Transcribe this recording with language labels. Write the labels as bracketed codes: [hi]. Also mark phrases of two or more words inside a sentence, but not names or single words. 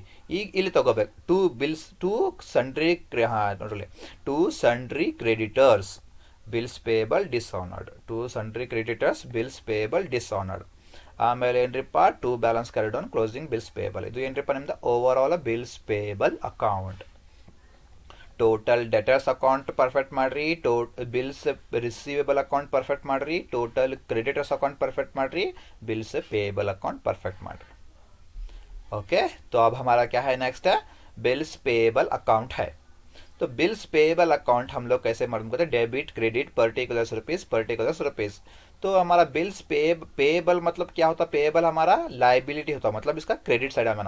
[kn] ಈಗ ಇಲ್ಲಿ ತಗೋಬೇಕು [en] to sundry ನೋಡ್ರಿ to sundry creditors bills payable dishonoured, to sundry creditors bills payable dishonoured, ಟು ಸಂಡ್ರಿ ಕ್ರೆಡಿಟರ್ಸ್ ಬಿಲ್ಸ್ ಪೇಬಲ್ ಡಿಸ್ಆನರ್ಡ್. [kn] ಆಮೇಲೆ ಏನ್ರಿಪ್ಪ [en] to balance carried on closing bills payable. [kn] ಇದು ಏನ್ರಿಪ್ಪ ನಿಮ್ದು [en] over all bills payable account. total debtors account perfect ಮಾಡ್ರಿ, bills receivable account perfect ಮಾಡ್ರಿ, total creditors account perfect ಮಾಡ್ರಿ, bills payable account perfect ಮಾಡ್ರಿ. [hi] ओके, तो अब हमारा क्या है नेक्स्ट है [en] bills payable account [hi] है. तो [en] bills payable account [hi] हम लोग कैसे मालूम करते हैं, [en] debit credit particulars rupees. [hi] तो हमारा [en] bills payable [hi] मतलब क्या होता है, पेएबल हमारा लाइबिलिटी होता है, मतलब इसका [en] credit side [hi] है ना.